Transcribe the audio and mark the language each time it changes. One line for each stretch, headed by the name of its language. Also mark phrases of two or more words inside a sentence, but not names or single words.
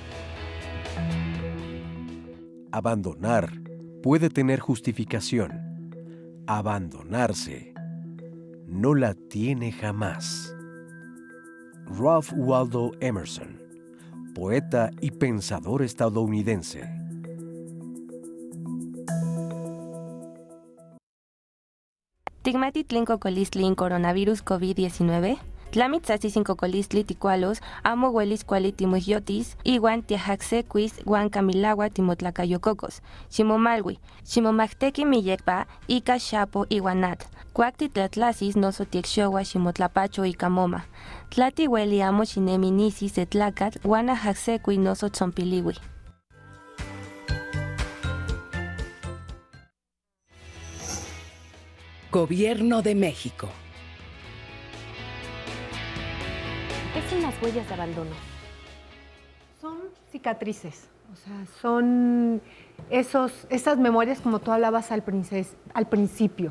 Spanish: Abandonar puede tener justificación. Abandonarse no la tiene jamás. Ralph Waldo Emerson, poeta y pensador estadounidense.
Nahuatl languages: Tigmatitlin cocolistlin coronavirus COVID-19. Tlamit sasisin cocolistli ticualos, amo huelis cuali timuyotis, iguan tiajaxequis, guan camilagua timotlacayococos, ximomalwi, ximomactequi miyekpa, ica xapo iguanat, cuacti tlatlasis noso tiexowa ximotlapacho y camoma, tlati hueli amo xineminisi setlacat, guana jaxequi noso tzompiliwi.
Spanish: Gobierno de México. ¿Qué son las huellas de abandono? Son cicatrices, o sea, son esas memorias como tú hablabas al principio.